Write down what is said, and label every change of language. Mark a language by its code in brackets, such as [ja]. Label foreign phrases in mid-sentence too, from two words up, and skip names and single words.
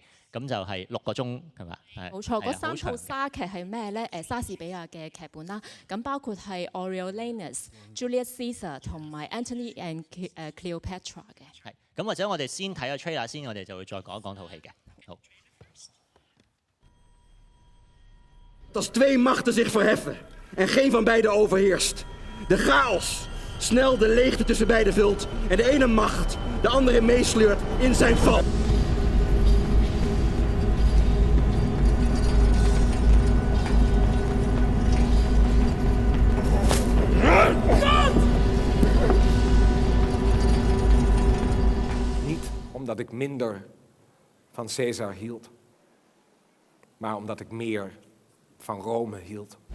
[yue] 咁就係6個鐘，係嘛？冇錯，嗰3套莎劇係咩咧？莎士比亞嘅劇本啦，咁包括係 Coriolanus、Julius Caesar 同埋 Antony and Cleopatra 嘅。係，咁或者我哋先睇個 trailer 先，我哋就會再講一講套戲嘅。好。 [nl] Als 2 machten zich verheffen en geen van beiden overheerst. De chaos snel de leegte tussen beiden vult en de ene macht de andere meesleurt in zijn val. Omdat ik minder van Caesar hield, maar omdat ik meer van Rome hield.